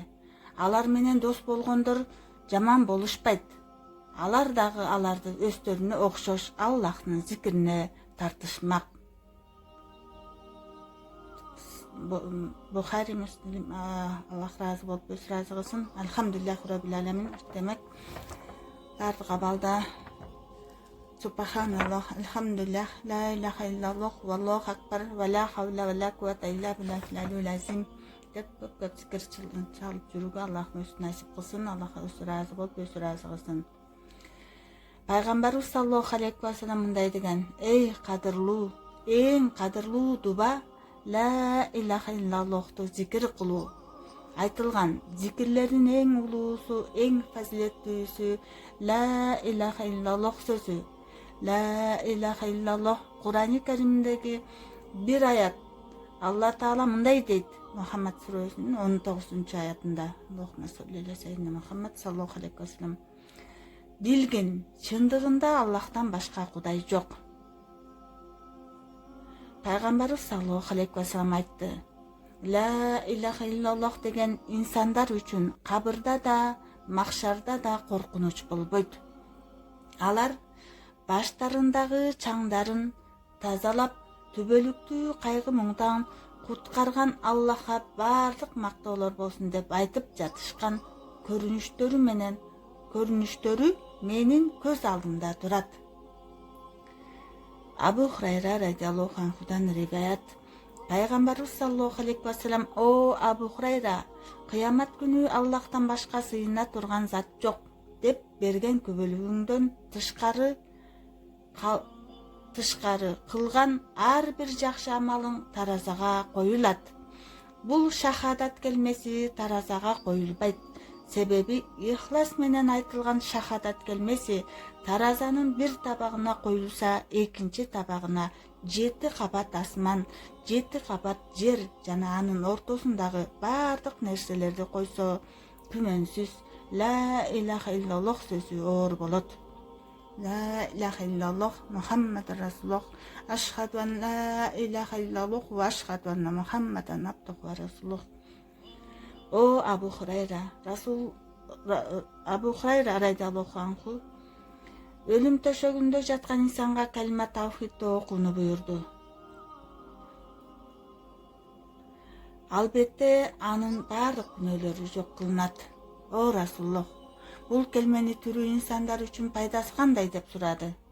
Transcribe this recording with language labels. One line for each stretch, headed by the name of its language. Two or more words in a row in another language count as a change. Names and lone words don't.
Kyrgyz: Алар менен дос болгондор жаман болушпайт. Алар дагы аларды өздөрүнө окшош Аллахтын зикирине тартышмак. Бухари, Муслим, Аллах разы болуп өз разы кылсын.
Arabic: الحمد لله رب العالمين.
Kyrgyz: Демек, бардык абалда
Arabic: سبحان الله، الحمد لله، لا إله إلا الله، والله أكبر، ولا حول ولا قوة إلا بالله العظيم
Kyrgyz: деп көп зикир чалып жүрүүгө Аллах өзү насип кылсын. Аллах өзү разы болуп өз разы кылсын. Пайгамбарыбыз
Arabic: صلى الله عليه وسلم
Kyrgyz: мындай деген: "Эй кадырлуу, эң кадырлуу дуба
Arabic: لا إله إلا الله
Kyrgyz: зикир кылуу." Айтылган зикирлердин эң улуусу, эң фазилеттүүсү
Arabic: لا إله إلا الله
Kyrgyz: сөзү.
Arabic: لا إله إلا الله
Kyrgyz: Кур'ани Каримдеги бир аят. Алла Таала мындай дейт Мухаммад сүрөсүнүн 19-аятында.
Arabic: اللهم صل على سيدنا محمد صلى الله عليه وسلم.
Kyrgyz: Билгин, чындыгында Аллахтан башка кудай жок. Пайгамбарыбыз
Arabic: صلى الله عليه وسلم
Kyrgyz: айтты:
Arabic: "لا إله إلا الله
Kyrgyz: деген инсандар үчүн кабырда да, махшарда да коркунуч болбойт. Алар баштарындагы чаңдарын тазалап, түбөлүктүү кайгы муңдан куткарган Аллахка бардык мактоолор болсун деп айтып жатышкан көрүнүштөрү менин көз алдымда турат." Абу Хурайра
Arabic: رضي الله عنه
Kyrgyz: риваят. Пайгамбарыбыз
Arabic: صلى الله عليه وسلم:
Kyrgyz: "О Абу Хурайра, кыямат күнү Аллахтан башка сыйына турган зат жок" деп берген күбөлүгүңдөн тышкары кылган ар бир жакшы амалың таразага коюлат. Бул шахадат келмеси таразага коюлбайт. Себеби ихлас менен айтылган шахадат келмеси таразанын бир табагына коюлса, экинчи табагына 7 кабат асман, 7 кабат жер жана анын ортосундагы бардык нерселерди койсо, күмөнсүз
Arabic: لا إله إلا الله
Kyrgyz: сөзү оор болот.
Arabic: لا إله إلا الله محمد رسول الله، أشهد أن لا إله إلا الله وأشهد أن محمدا عبده ورسوله.
Kyrgyz: О Абу Хурайра
Arabic: رضي الله عنه
Kyrgyz: өлүм төшөгүндө жаткан инсанга калима тавхидти окууну буйурду. Албетте анын бардык күнөөлөрү жок кылынат. О Расулуллах, бул келмени түрүү инсандар үчүн пайдасы кандай деп сурады.